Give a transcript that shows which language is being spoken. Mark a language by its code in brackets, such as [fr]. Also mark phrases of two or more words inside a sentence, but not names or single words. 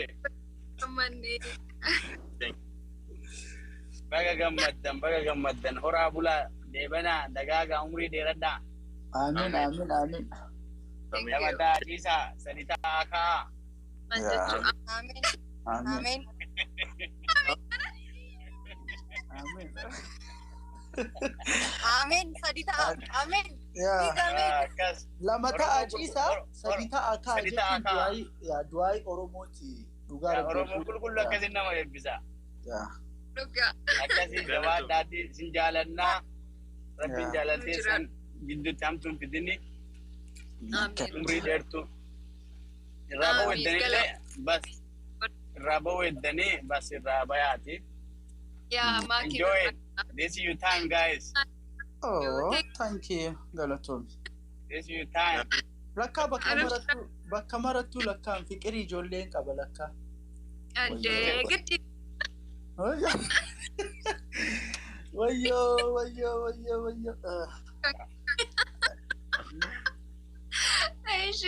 [om] Ammanne. Baga gammaddan horaa bulaa deebana dagaaga umrii dheeradhaa. Amiin. Yamadaa Ciisaa Saditaa Akaa. Amiin. Amin Saditaa. Amin. Lama ta'a Ciisaa Saditaa Akaa jechuun du'aayi Oromooti. Oromoo qulqulluu akkasiin nama eebbisa. Dhugaa. Akkasii jabaadhaatti sin jaalannaa. Rabbiin jaalatee san gidduutti hamtuun fidini. Umrii dheertu. Irraa baweeddanillee bas. Irraa baweeddanii bas irraa bayaati. [en] Enjoy it. This is your time, guys. Oh, thank you, Galatomi. This is your time. لكا بكمرتو لكا فكري جولين قبل لكا أدي قدي ويو ايشي